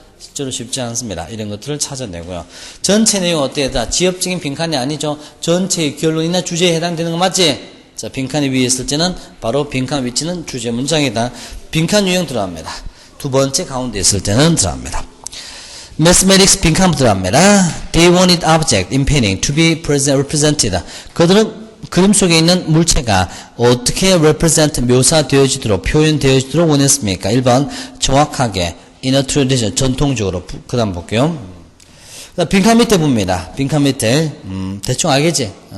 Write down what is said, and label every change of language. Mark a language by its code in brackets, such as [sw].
[ko] 실제로 쉽지 않습니다. 이런 것들을 찾아내고요. 전체 내용 어때요? 지엽적인 빈칸이 아니죠. 전체의 결론이나 주제에 해당되는 거 맞지? 자, 빈칸이 위에 있을 때는 바로 빈칸 위치는 주제 문장이다. 빈칸 유형 들어갑니다. 두 번째 가운데 있을 때는 들어갑니다. Mathematics 빈칸 들어갑니다. [en] They wanted object in painting to be represented. [ko] 그들은 그림 속에 있는 물체가 어떻게 represent, 묘사되어지도록, 표현되어지도록 원했습니까? 1번, 정확하게, [en] in a tradition, [ko] 전통적으로. 그 다음 볼게요. 빈칸 밑에 봅니다. 빈칸 밑에, 대충 알겠지?